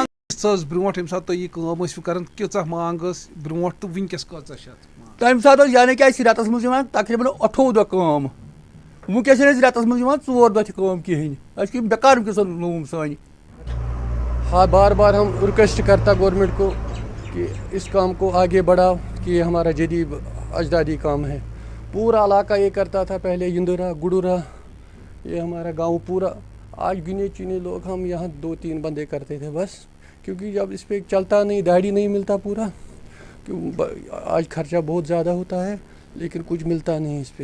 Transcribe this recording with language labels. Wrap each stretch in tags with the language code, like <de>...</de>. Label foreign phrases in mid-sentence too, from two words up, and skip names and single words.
<ks>برونٹھ ییٚمہِ ساتہٕ تُہۍ یہِ کٲم ٲسِو کران کۭژاہ مانگ ٲس برونٹھ تہٕ وٕنکیٚس کۭژاہ چھِ اتھ؟ تمہِ ساتہٕ ٲس یعنی کہ اَسہِ رٮ۪تس منٛز یِوان تقریٖباً 28 دۄہ کٲم ونکیٚس چھِنہٕ اَسہِ رٮ۪تس منٛز یِوان 4 دۄہ تہِ کٲم کِہیٖنۍ اَسہِ چھِ بیکار ونکیٚس لوٗم سٲنۍ۔</ks> <ur>ہاں بار بار ہم ریکویسٹ کرتا گورنمنٹ کو کہ اس کام کو آگے بڑھاؤ کہ یہ ہمارا جدید اجدادی کام ہے۔ پورا علاقہ یہ کرتا تھا پہلے یندورا گڈورا یہ ہمارا گاؤں پورا، آج گنے چنے لوگ ہم یہاں 2-3 بندے کرتے تھے بس، کیونکہ جب اس پہ چلتا نہیں دہاڑی نہیں ملتا پورا، آج خرچہ بہت زیادہ ہوتا ہے لیکن کچھ ملتا نہیں اس پہ۔</ur>